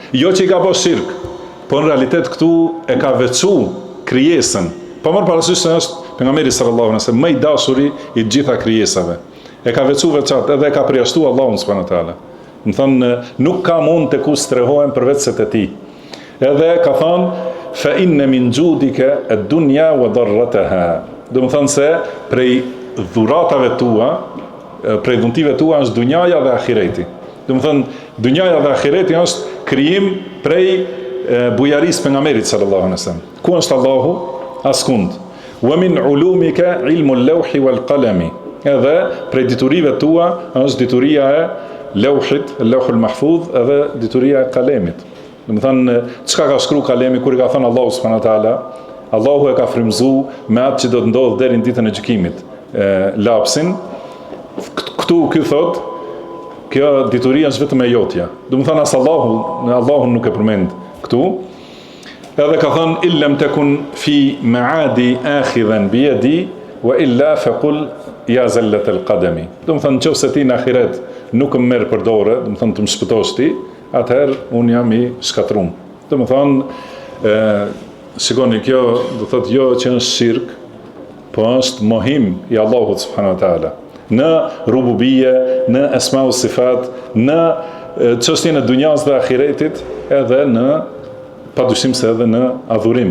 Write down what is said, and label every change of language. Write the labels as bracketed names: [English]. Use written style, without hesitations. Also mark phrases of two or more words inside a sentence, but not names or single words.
[Albanian] Jo që i ka po shirk, po në realitet këtu e ka veçu krijesën. Po marr parasysh se është pejgamberi [Arabic] صلى الله عليه وسلم [Albanian] më i dashuri i gjitha krijesave. E ka veçu veçat edhe e ka përjashtu Allahun [Arabic] سبحانه وتعالى. [Albanian] Do thonë nuk ka mund të kush strehohem përveç se te ti. Edhe ka thonë [Arabic] فإن من جودك الدنيا وضرتها. [Albanian] Do thonë se prej dhuratave tua, prej dhuntive tua është dunjaja dhe ahireti. Do thonë dunjaja dhe ahireti është krijim prej bujarisë pejgamberit [Arabic] صلى الله عليه وسلم. [Albanian] Ku është Allahu? Askund. [Arabic] ومن علومك علم اللوح والقلم. [Albanian] Edhe prej diturive tua është dituria e lawhit, [Arabic] اللوح المحفوظ, [Albanian] edhe dituria e kalemit. Do të thonë çka ka shkruar kalemi kur i ka thënë Allahu [Arabic] سبحانه وتعالى, [Albanian] Allahu e ka frymzuar me atë që do të ndodhë deri në ditën e gjykimit. Lapsin. Këtu ky thot, kjo dituria është vetëm e jotja. Do të thonë as Allahu nuk e përmend këtu. Edhe ka thënë [Arabic] إلا تكن في معادي آخذا بيدي وإلا فقل يا زلة القدم. [Albanian] Do të thonë nëse ti në ahiret nuk më merr për dorë, do të thonë të më shpëtosh ti, atëherë un jam i shkatrum. Do të thonë shikoni kjo do të thotë jo që është shirk, po është mohim i Allahut [Arabic] سبحانه وتعالى [Albanian] në rububie, në [Arabic] أسماء وصفات, [Albanian] në çështjen e dunjas dhe ahiretit, edhe në padyshim se edhe në adhurim.